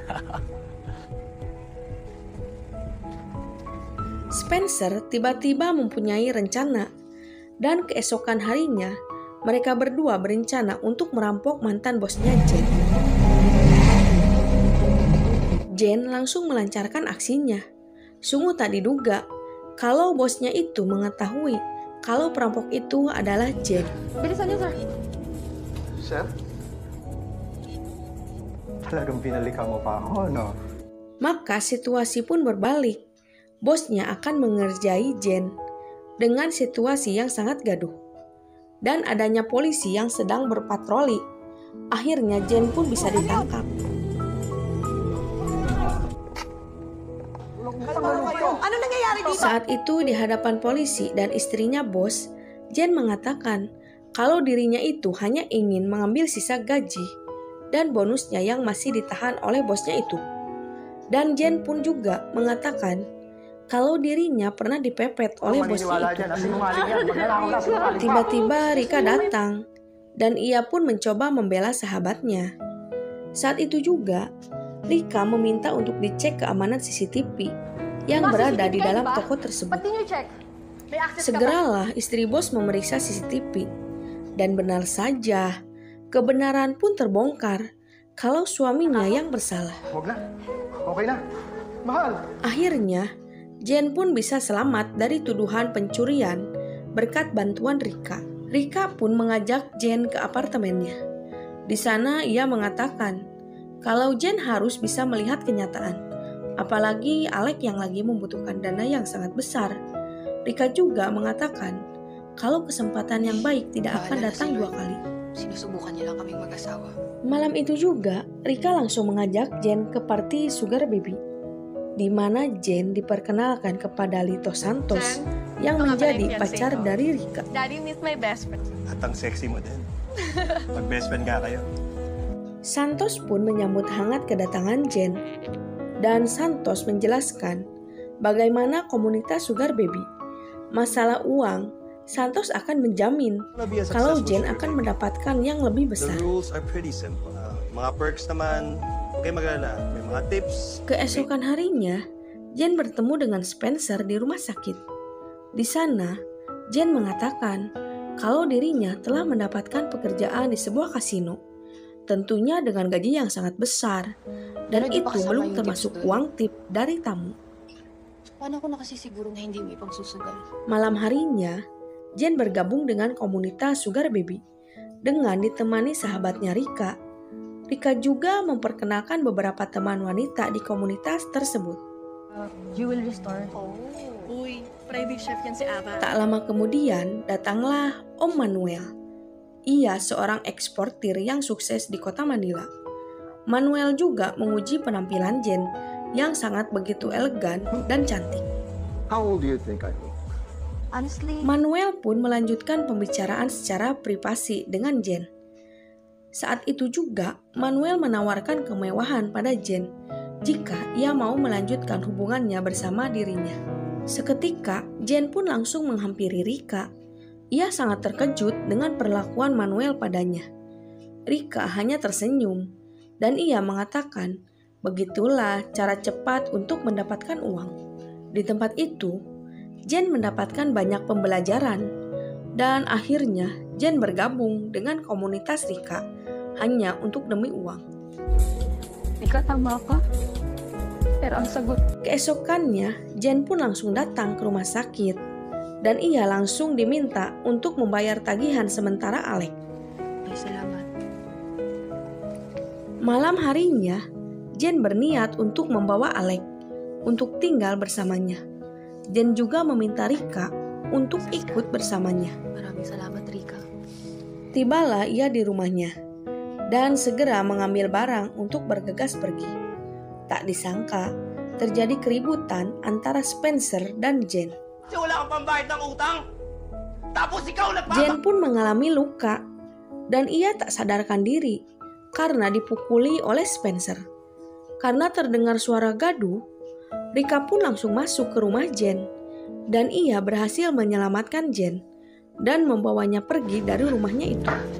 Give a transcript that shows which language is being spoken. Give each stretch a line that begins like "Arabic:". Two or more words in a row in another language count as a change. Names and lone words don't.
Indonesian: Spencer tiba-tiba mempunyai rencana dan keesokan harinya mereka berdua berencana untuk merampok mantan bosnya Jen. Jen langsung melancarkan aksinya. Sungguh tak diduga kalau bosnya itu mengetahui kalau perampok itu adalah Jen.
Filipino: Bilisan niyo, sir. Sir? Talagang pinalikan mo pa ako, no?
Indonesian: Maka situasi pun berbalik. Bosnya akan mengerjai Jen dengan situasi yang sangat gaduh. Dan adanya polisi yang sedang berpatroli. Akhirnya Jen pun bisa ditangkap.
Filipino: Ano nangyayari dito?
Indonesian: Saat itu di hadapan polisi dan istrinya bos, Jen mengatakan kalau dirinya itu hanya ingin mengambil sisa gaji dan bonusnya yang masih ditahan oleh bosnya itu. Dan Jen pun juga mengatakan kalau dirinya pernah dipepet oleh bosnya itu. Tiba-tiba Rika datang dan ia pun mencoba membela sahabatnya. Saat itu juga Rika meminta untuk dicek keamanan CCTV yang berada di dalam toko tersebut.
Filipino: Pati niyo check. May access ka ba?
Indonesian: Segeralah istri bos memeriksa CCTV. Dan benar saja, kebenaran pun terbongkar kalau suaminya yang bersalah.
Filipino: Huwag na. Okay na. Mahal.
Indonesian: Akhirnya, Jen pun bisa selamat dari tuduhan pencurian berkat bantuan Rika. Rika pun mengajak Jen ke apartemennya. Di sana ia mengatakan kalau Jen harus bisa melihat kenyataan. Apalagi Alec yang lagi membutuhkan dana yang sangat besar. Rika juga mengatakan kalau kesempatan yang baik tidak akan datang 2 kali.
Filipino: Sinusubukan niya lang kaming mag-asawa.
Indonesian: Malam itu juga, Rika langsung mengajak Jen ke party
English: Sugar Baby,
Indonesian: di mana Jen diperkenalkan kepada Lito Santos yang menjadi pacar dari Rika.
English: Daddy, meet my best friend.
Filipino: At ang sexy mo din. Mag-
English: best friend
Filipino: ka kayo.
Indonesian: Santos pun menyambut hangat kedatangan Jen. Dan Santos menjelaskan bagaimana komunitas
English: Sugar Baby.
Indonesian: Masalah uang, Santos akan menjamin kalau Jen akan mendapatkan yang lebih
English: The
Indonesian: besar.
English: rules are pretty simple.
Filipino: Mga perks naman, huwag kayo mag-alala. May mga tips.
Indonesian: Keesokan harinya, Jen bertemu dengan Spencer di rumah sakit. Di sana, Jen mengatakan kalau dirinya telah mendapatkan pekerjaan di sebuah kasino. Tentunya dengan gaji yang sangat besar. Dan
Filipino: Pero di
Indonesian: itu
Filipino: pa kasama
Indonesian: belum
Filipino: yung
Indonesian: termasuk
Filipino: tips dun?
Indonesian: uang tip dari tamu.
Filipino: Paano ako nakasisiguro na hindi mo ipagsusugal?
Indonesian: Malam harinya, Jen bergabung dengan komunitas
English: Sugar Baby
Indonesian: dengan ditemani sahabatnya Rika. Rika juga memperkenalkan beberapa teman wanita di komunitas tersebut.
English: You will restore.
Filipino: Uy,
English: private chef
Filipino: yan si Ava.
Indonesian: Tak lama kemudian, datanglah Om Manuel. Ia seorang eksportir yang sukses di kota Manila. Manuel juga menguji penampilan Jen yang sangat begitu elegan dan cantik.
English: How old do you think I look? Honestly,
Indonesian: Manuel pun melanjutkan pembicaraan secara privasi dengan Jen. Saat itu juga, Manuel menawarkan kemewahan pada Jen jika ia mau melanjutkan hubungannya bersama dirinya. Seketika, Jen pun langsung menghampiri Rika Ia sangat terkejut dengan perlakuan Manuel padanya. Rika hanya tersenyum dan ia mengatakan, begitulah cara cepat untuk mendapatkan uang. Di tempat itu, Jen mendapatkan banyak pembelajaran dan akhirnya Jen bergabung dengan komunitas Rika hanya untuk demi uang.
Filipino: Rika, tama ka? Pero ang sagot.
Indonesian: Keesokannya, Jen pun langsung datang ke rumah sakit dan ia langsung diminta untuk membayar tagihan sementara Alec.
Filipino: Ay, salamat.
Indonesian: Malam harinya, Jen berniat untuk membawa Alec untuk tinggal bersamanya. Jen juga meminta Rika untuk ikut bersamanya.
Filipino: Maraming salamat, Rika.
Indonesian: Tibalah ia di rumahnya dan segera mengambil barang untuk bergegas pergi. Tak disangka, terjadi keributan antara Spencer dan Jen.
Filipino: Wala kang pambayad ng utang. Tapos ikaw
Indonesian: Jen pun mengalami luka dan ia tak sadarkan diri karena dipukuli oleh Spencer. Karena terdengar suara gaduh, Rika pun langsung masuk ke rumah Jen dan ia berhasil menyelamatkan Jen dan membawanya pergi dari rumahnya itu.